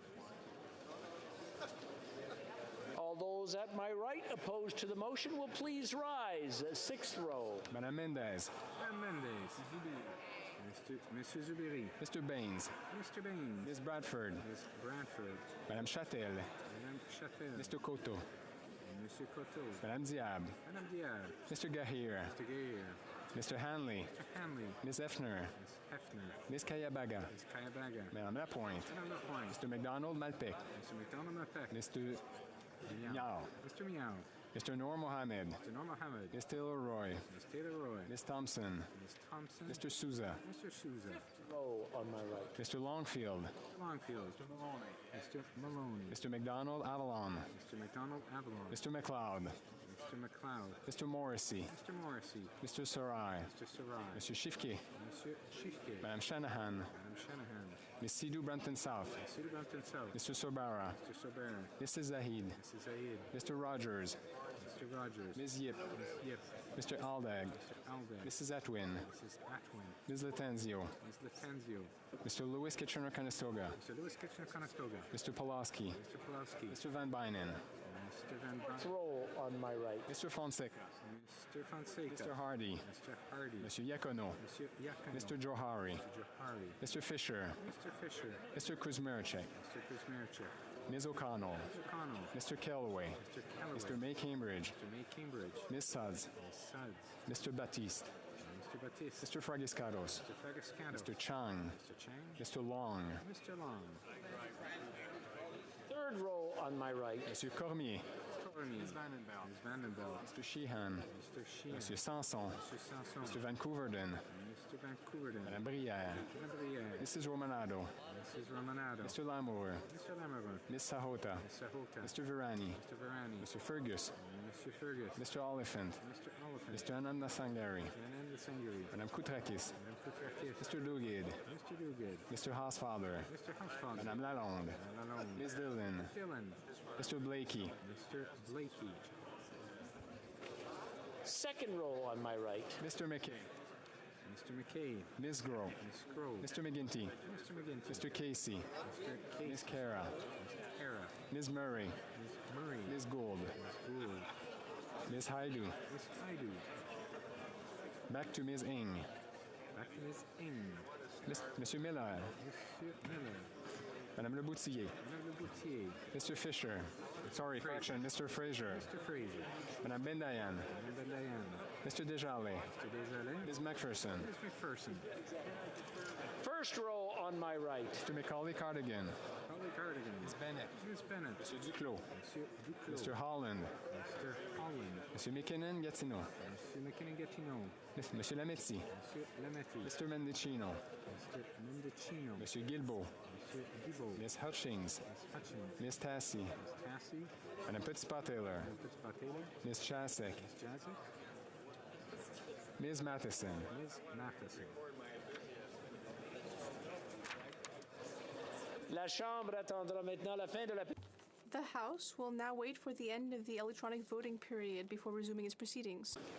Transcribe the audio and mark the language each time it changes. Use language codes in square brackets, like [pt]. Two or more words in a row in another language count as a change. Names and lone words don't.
[en] All those at my right opposed to the motion will please rise. Sixth row. Madame Mendez. Madame Mendez. Mr. Zubiri. Mr. Baines. Mr. Baines. Ms. Bradford. Ms. Bradford. Madame Châtel. Madame Châtel. Mr. Coteau. Monsieur Coteau. Madame Diab. Madame Diab. Mr. Gahir. Mr. Gahir. Mr. Hanley. Mr. Hanley. Ms. Effner. Ms. Hefner. Ms. Kayabaga. Ms. Kayabaga. Madame Lapointe. Madame Lapointe. Mr. McDonald Malpec. Mr. McDonald Malpec. Mr. Miao. Mr. Miao. Mr. Noor Mohammed. Mr. Noor Mohammed. Ms. Taylor Roy. Ms. Taylor Roy. Ms. Thompson. Ms. Thompson. Mr. Souza. Mr. Souza. Row on my right. Mr. Longfield. Longfield. Mr. Maloney. Mr. Maloney. Mr. McDonald Avalon. Mr. McDonald Avalon. Mr. McLeod. Mr. McLeod. Mr. Morrissey. Mr. Morrissey. Mr. Sarai. Mr. Sarai. Mr. Shifke. Monsieur Shifke. Madame Shanahan. Madame Shanahan. Ms. Sidhu Brampton South. Sidhu Brampton South. Mr. Sobara. Mr. Sobera. Mrs. Zahid. Mrs. Zahid. Mr. Rogers. Mr. Rogers. Ms. Yip. Ms. Yip. Mr. Aldag. Mr. Aldag. Mrs. Atwin. Mrs. Atwin. Ms. Latenzio. Ms. Latenzio. Mr. Lewis Kitchener-Conestoga. Mr. Lewis Kitchener-Conestoga. Mr. Pulaski. Mr. Pulaski. Mr. Van Bynen. Mr. Van Bynen. Row on my right. Mr. Fonseca. Mr. Fonseca. Mr. Hardy. Mr. Hardy. Mr. Yakono. Mr. Yakono. Mr. Johari. Mr. Johari. Mr. Fisher. Mr. Fisher. Mr. Kuzmerchek. Mr. Kuzmerchek. Ms. O'Connell. Ms. O'Connell. Mr. Kellaway. Mr. Kellaway. Mr. May Cambridge. Mr. May Cambridge. Ms. Suds. Ms. Suds. Mr. Baptiste. Mr. Baptiste. Mr. Fragiscados. Mr. Fragiscados. Mr. Chang. Mr. Chang. Mr. Long. Mr. Long. Third row on my right. Mr. Cormier. Cormier. Ms. Vandenbelt. Ms. Vandenbelt. Mr. Sheehan. Mr. Sheehan. Mr. Sanson. Mr. Sanson. Mr. Vancouverden. Mr. Vancouverden. Madame Brière. Madame Brière. Mrs. Romanado. Mrs. Romanado. Mr. Lamour. Mr. Lamour. Ms. Sahota. Ms. Sahota. Mr. Virani. Mr. Virani. Mr. Fergus. Mr. Fergus. Mr. Oliphant. Mr. Oliphant. Mr. Ananda Sangari. Ananda Sangari. Madame Koutrakis. Madame Koutrakis. Mr. Duguid. Mr. Duguid. Mr. Hausfather. Mr. Hausfather. Madame Lalonde. Madame Lalonde. Ms. Dillon. Dillon. Mr. Blakey. Mr. Blakey. Second row on my right. Mr. McKay. Mr. McKay. Ms. Grove. Ms. Grove. Mr. McGinty. Mr. McGinty. Mr. Casey. Mr. Casey. Ms. Cara. Mr. Cara. Ms. Murray. Ms. Murray. Ms. Gould. Ms. Gould. Ms. Haidu. Ms. Haidu. Back to Ms. Ing. Back to Ms. Ing. Monsieur Miller. Monsieur Miller. Madame Le Boutier. Madame Le Boutier. Mr. Fisher. Sorry, correction, Mr. Fraser. Mr. Fraser. Madame Bendayan. Madame Bendayan. Mr. Desjardins. Mr. Desjardins. Ms. McPherson. Ms. McPherson. First row on my right. Mr. Macaulay Cardigan. Macaulay Cardigan. Ms. Bennett. Ms. Bennett. Monsieur Duclos. Monsieur Duclos. Mr. Holland. Mr. Holland. Monsieur McKinnon Gatineau. Monsieur McKinnon Gatineau. Monsieur Lametti. Monsieur Lametti. Mr. Mendicino. Mr. Mendicino. Monsieur Guilbeault. Monsieur Guilbeault. Ms. Hutchings. Ms. Hutchings. Ms. Tassie. Ms. Tassie. Madame Petitpas-Taylor. Madame Petitpas-Taylor. Ms. Chasek. Ms. Jazek. Ms. Matheson. Ms. Matheson. [fr] La Chambre attendra maintenant la fin de la... [en] The House will now wait for the end of the electronic voting period before resuming its proceedings.